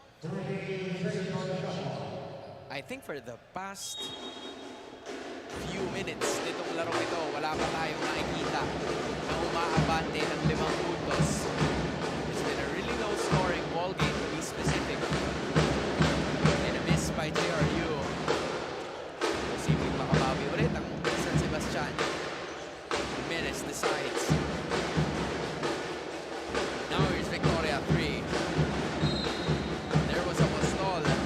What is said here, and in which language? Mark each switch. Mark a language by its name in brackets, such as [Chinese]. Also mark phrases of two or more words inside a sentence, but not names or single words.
[English] I think for the past few minutes [Filipino] nitong larong ito, wala pa tayong nakikita na umaabante ng 5 puntos. [English] It's been a really low scoring ball game to be specific. And a miss by JRU. [Filipino] Posibleng makabawi ulit ang San Sebastian. [English] Jimenez decides. Now here's Victoria 3. There was a Apostol.